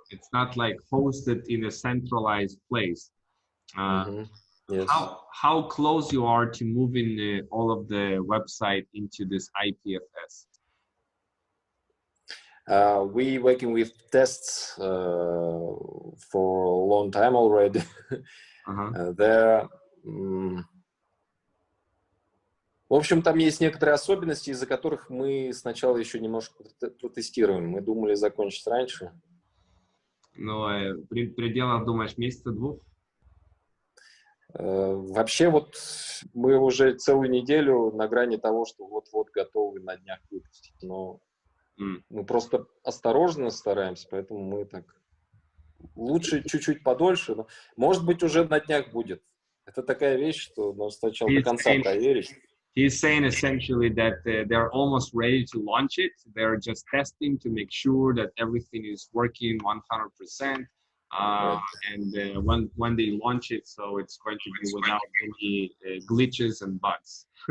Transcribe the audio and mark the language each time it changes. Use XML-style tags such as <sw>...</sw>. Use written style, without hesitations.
<en>It's not like hosted in a centralized place. Yes. How close you are to moving all of the website into this IPFS? We working with tests for a long time already.</en> <ru>There, в общем, там есть некоторые особенности, из-за которых мы сначала еще немножко протестируем. Мы думали закончить раньше. Но в пределах, думаешь, месяца-двух? Вообще вот мы уже целую неделю на грани того, что вот-вот готовы на днях выпустить. Но мы просто осторожно стараемся, поэтому мы так... Лучше чуть-чуть подольше, но, может быть, уже на днях будет. Это такая вещь, что нам сначала до конца проверить.</ru> <en>He's saying essentially that they're almost ready to launch it. They're just testing to make sure that everything is working 100%. Right. And when they launch it, so it's going to be without any glitches and bugs.</en>